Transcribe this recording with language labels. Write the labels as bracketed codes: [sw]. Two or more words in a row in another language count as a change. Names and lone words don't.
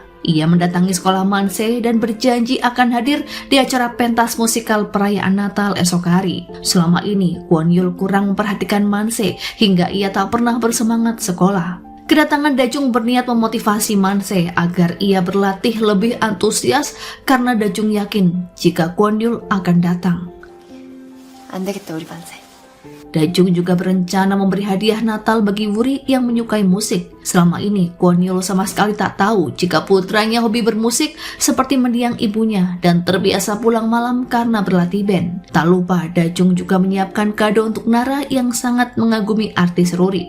[id] Ia mendatangi sekolah Manse dan berjanji akan hadir di acara pentas musikal perayaan Natal esok hari. Selama ini, Kwon Yul kurang memperhatikan Manse hingga ia tak pernah bersemangat sekolah. Kedatangan Dajung berniat memotivasi Manse agar ia berlatih lebih antusias karena Dajung yakin jika Kwon Yul akan datang. [ko] 안 되겠다 우리 반세. [id] Dajung juga berencana memberi hadiah Natal bagi Wuri yang menyukai musik. Selama ini, Kwon Yul sama sekali tak tahu jika putranya hobi bermusik seperti mendiang ibunya dan terbiasa pulang malam karena berlatih band. Tak lupa, Dajung juga menyiapkan kado untuk Nara yang sangat mengagumi artis Ruri.